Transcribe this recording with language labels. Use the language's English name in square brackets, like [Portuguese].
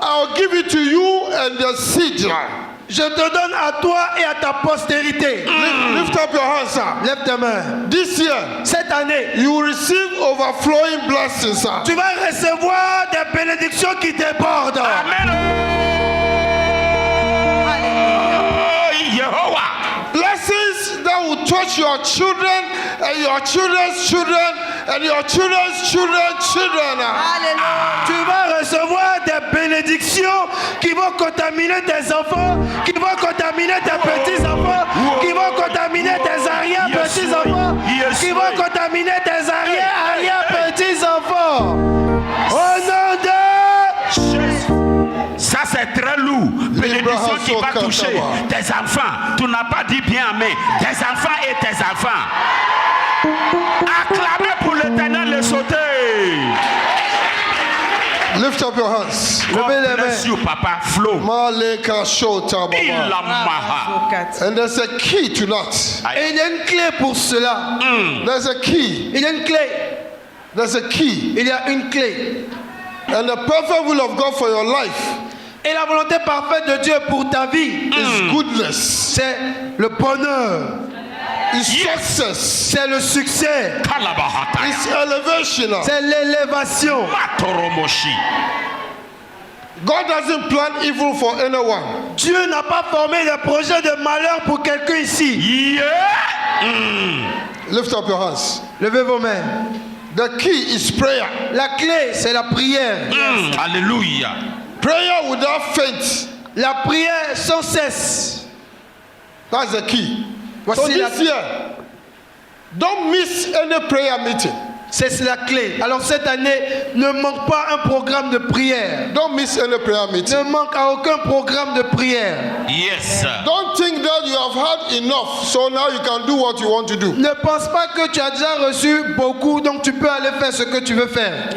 [English] I'll give it to you and the seed. [French] je te donne à toi et à ta postérité. [English] Lift up your hands, sir. [French] Lève tes mains. [English] This year, [French] Cette année, [English] you will receive overflowing blessings, sir. [French] tu vas recevoir des bénédictions qui débordent. Amen. Oh, Yehovah. [English] Blessings that will touch your children and your children's children and your children's children's children. Alléluia. [French] Tu vas recevoir des bénédictions qui vont contaminer tes enfants, qui vont contaminer tes petits-enfants, qui vont contaminer tes arrière-petits-enfants, qui vont contaminer tes arrière-petits-enfants. Au nom de... Ça c'est très lourd. Bénédiction qui va toucher tes enfants. Tu n'as pas dit bien, mais tes enfants et tes enfants. Acclamez pour l'Éternel le sauter. [English] Lift up your hands. God [French] Levez les [English] bless [French] mains. [English] you, Papa. Flow. Maleka shota baba. Ilamaha. And there's a key to that. [French] Et il y a une clé pour cela. [English] There's a key. [French] Il y a une clé. [English] There's a key. [French] Il y a une clé. [English] And the perfect will of God for your life [French] Et la volonté parfaite de Dieu pour ta vie, [English] is goodness, [French] c'est le bonheur, [English] is success, [French] c'est le succès, Kalabahataya. [English] is elevation. [French] c'est l'élévation. Matoromoshi. [English] God doesn't plan evil for anyone. [French] Dieu n'a pas formé de projet de malheur pour quelqu'un ici. Yeah. [English] Lift up your hands. [French] Levez vos mains. [English] The key is prayer. [French] La clé, c'est la prière. Alléluia. [English] Prayer without faith. [French] La prière sans cesse. [English] That's the key. [French] Voici [English] So [French] la- [English] this year, don't miss any prayer meeting. [French] C'est la clé. Alors cette année, ne manque pas un programme de prière. [English] Don't miss any prayer meeting. [French] Ne manque à aucun programme de prière. Yes. [English] Don't think that you have had enough, so now you can do what you want to do. [French] Ne pense pas que tu as déjà reçu beaucoup, donc tu peux aller faire ce que tu veux faire.